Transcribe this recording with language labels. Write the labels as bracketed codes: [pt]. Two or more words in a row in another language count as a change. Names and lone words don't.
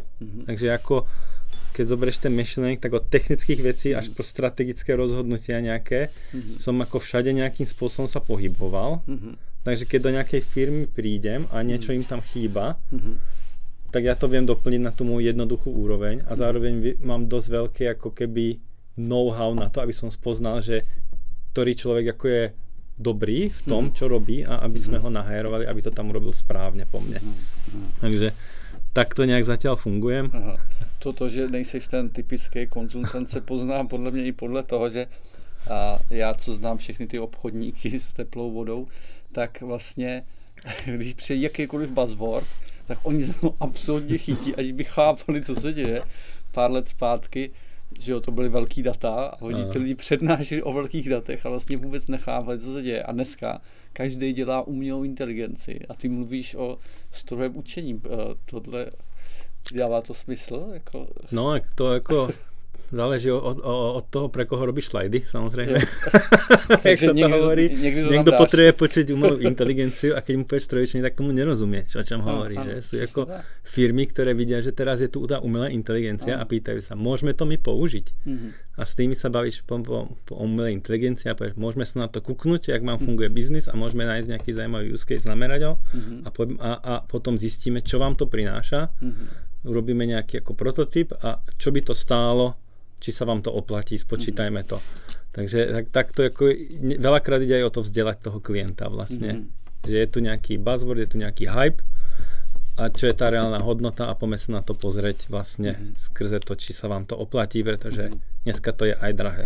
[sk] Takže ako keď zoberieš ten [en] machine learning, [sk] tak od technických vecí až po strategické rozhodnutia nejaké som ako všade nejakým spôsobom sa pohyboval. Takže keď do nejakej firmy prídem a niečo im tam chýba, tak ja to viem doplniť na tú moju jednoduchú úroveň a zároveň mám dosť veľké ako keby know-how na to, aby som spoznal, že ktorý človek ako je dobrý v tom, čo robí a aby sme ho nahajrovali, aby to tam urobil správne po mne. Takže takto nejak zatiaľ fungujem. Aha. [cs] Toto, že nejseš ten typický konzultant, se poznám podle mě i podle toho, že já, co znám všechny ty obchodníky s teplou vodou, tak vlastně, když přijde jakýkoliv buzzword, tak oni to absolutně chytí, ať by chápali, co se děje. Pár let zpátky, že jo, to byly velký data a oni ty lidi přednášeli o velkých datech a vlastně vůbec nechápali, co se děje. A dneska každý dělá umělou inteligenci a ty mluvíš o strojovém učení. Tohle dává to smysl? Jako... [sk] No, to jako... Záleží od toho, pre koho robíš slajdy, samozrejme. Jak sa to hovorí. Niekto potrebuje počuť umelú inteligenciu a keď mu povieš strojčenie, tak tomu nerozumie, o čom hovorí. Že? Sú ako firmy, ktoré vidia, že teraz je tu tá umelá inteligencia a pýtajú sa, môžeme to my použiť? A s tými sa bavíš po umelej inteligencii a povieš, môžeme sa na to kúknuť, jak vám funguje biznis a môžeme nájsť nejaký zaujímavý [en] use case, [sk] namerať ho a potom zistíme, čo vám to prináša. Urobíme nejaký ako prototyp a čo by to stálo, či sa vám to oplatí, spočítajme to. Takže takto ako veľakrát ide aj o to vzdelať toho klienta vlastne. Že je tu nejaký buzzword, je tu nejaký hype a čo je tá reálna hodnota a poďme sa na to pozrieť vlastne skrze to, či sa vám to oplatí, pretože dneska to je aj drahé.